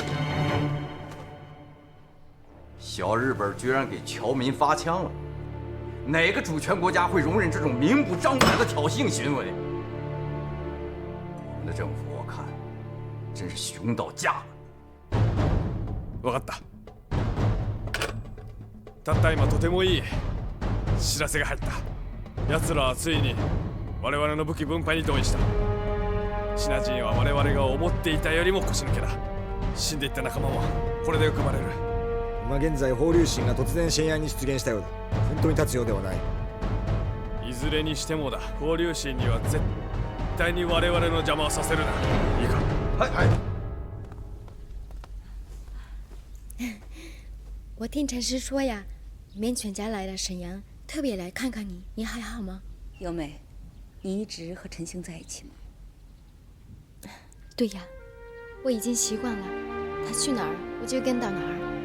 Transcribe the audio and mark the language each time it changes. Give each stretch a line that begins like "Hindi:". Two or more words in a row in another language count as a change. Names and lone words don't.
Chinese: 小日本居然给侨民发枪了， 哪个主权国家会容忍这种明目张胆的挑衅行为？我们的政府，我看真是熊到家了。
Japanese: 分かった。たった今とてもいい知らせが入った。奴らはついに我々の武器分配に同意した。シナ人は我々が思っていたよりも腰抜けだ。死んでいった仲間もこれで浮かばれる。今現在法隆神が突然深夜に出現したようだ。先頭に立つようではない。いずれにしてもだ、法隆神には絶対に我々の邪魔をさせるな。いいか。はい。
Chinese: 我听陈师说呀，你们全家来了沈阳，特别来看看你，你还好吗？优美，你一直和陈星在一起吗？对呀，我已经习惯了，他去哪儿我就跟到哪儿。